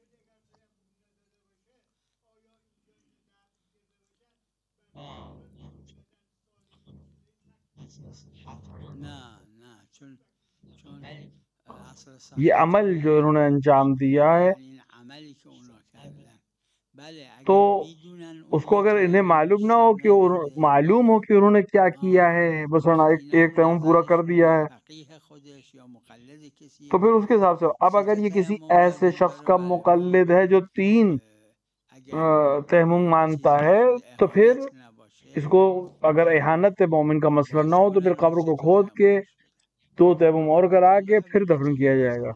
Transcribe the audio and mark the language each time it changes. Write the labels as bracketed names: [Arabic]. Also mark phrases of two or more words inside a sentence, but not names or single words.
[Persian] نه چون اصل [Urdu] یہ عمل جو انہوں نے انجام دیا ہے [Persian] یعنی این عملی که اونا کردن [Urdu] تو اس کو اگر انہیں معلوم نہ ہو کہ معلوم ہو کہ انہوں نے کیا کیا ہے، بس ایک تیمم پورا کر دیا ہے، تو پھر اس کے حساب سے اب اگر یہ کسی ایسے شخص کا مقلد ہے جو 3 تیمم مانتا ہے، تو پھر اس کو اگر احانت مومن کا مسئلہ نہ ہو تو پھر قبر کو کھود کے 2 تیمم اور کرا کے پھر دفن کیا جائے گا۔